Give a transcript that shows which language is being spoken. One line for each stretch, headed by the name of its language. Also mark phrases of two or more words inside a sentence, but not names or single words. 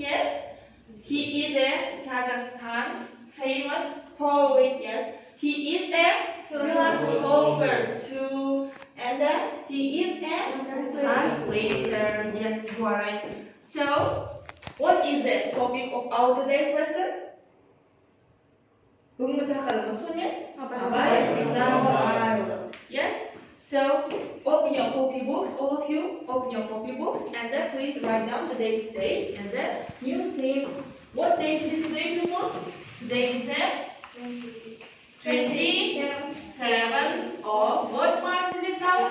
English: Yes, he is a Kazakhstan's famous poet. Yes, he is a philosopher too, and then he is a translator. Yes, you are right. So, what is the topic of our today's lesson?
Kazakh: Бүгінгі тақырыбымыз не?
English: Abai Kunanbaiuly. Yes. So open your copybooks, all of you. Open your copybooks, and then please write down today's date and the new theme. What date is it today, pupils? Today is the 27th of what month is it now?